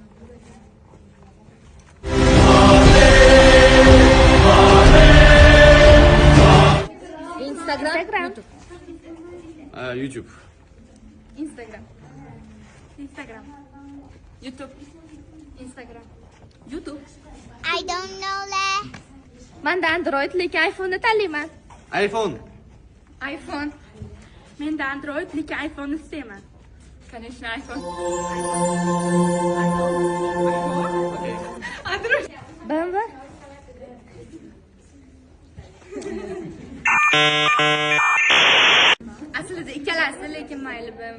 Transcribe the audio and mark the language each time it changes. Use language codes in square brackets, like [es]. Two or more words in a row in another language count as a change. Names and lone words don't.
[en] Instagram. YouTube. Instagram. Instagram. YouTube. Instagram. YouTube. I don't know that. [uz] Menda Android lekin iPhone tanlayman. iPhone. iPhone. Menda Android lekin iPhone istayman. [ru] Конечно, iPhone. Android. [uz] BMW. Aslida ikkalasi lekin mayli BMW.